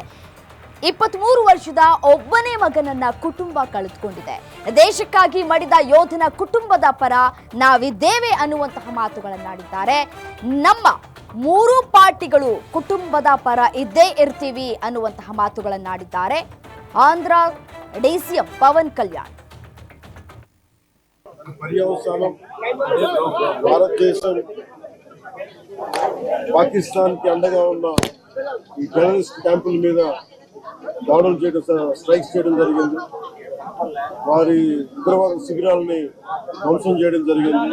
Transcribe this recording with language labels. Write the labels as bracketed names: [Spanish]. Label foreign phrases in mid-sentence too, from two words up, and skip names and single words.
[Kannada] 23 ವರ್ಷದ ಒಬ್ಬನೇ ಮಗನನ್ನ ಕುಟುಂಬ ಕಳೆದುಕೊಂಡಿದೆ. ದೇಶಕ್ಕಾಗಿ ಮಡಿದ ಯೋಧನ ಕುಟುಂಬದ ಪರ ನಾವಿದ್ದೇವೆ ಅನ್ನುವಂತಹ ಮಾತುಗಳನ್ನಾಡಿದ್ದಾರೆ. ನಮ್ಮ 3 ಪಾರ್ಟಿಗಳು ಕುಟುಂಬದ ಪರ ಇದ್ದೇ ಇರ್ತೀವಿ ಅನ್ನುವಂತಹ ಮಾತುಗಳನ್ನಾಡಿದ್ದಾರೆ ಆಂಧ್ರ ಡಿಸಿಎಂ పవన్ కళ్యాణ్. [Telugu] పర్యవసానం భారతదేశం పాకిస్తాన్కి అండగా ఉన్న ఈ టెర్రరిస్ట్ క్యాంపుల మీద దాడులు చేయడం, స్ట్రైక్స్ చేయడం జరిగింది. వారి ఉగ్రవాద శిబిరాలని ధ్వంసం చేయడం జరిగింది.